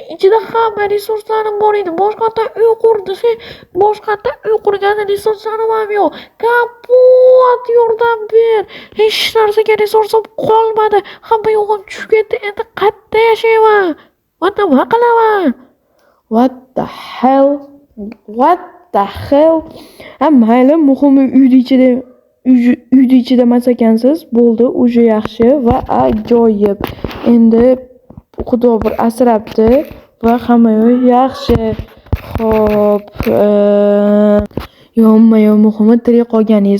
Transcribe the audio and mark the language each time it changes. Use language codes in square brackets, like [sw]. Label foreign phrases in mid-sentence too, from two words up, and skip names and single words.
[uz] Ichida hamma resurslarim bor edi. Boshqatda uy qurdi. Boshqatda uy qurgan resurslarim ham yo'q. Kompot, yordam ber. Hech narsaga resursim qolmadi. Hamma yo'g'im tushib ketdi. Endi qayerda yashayman? Nima qilaman? [en] What the hell? [uz] Mayli, muhimi uyda ichida emas ekansiz. Bo'ldi, o'sha yaxshi va ajoyib. Endi Xudo bir asrabdi va hamma yaxshi. Xo'p, muhimi tirik qolganingiz.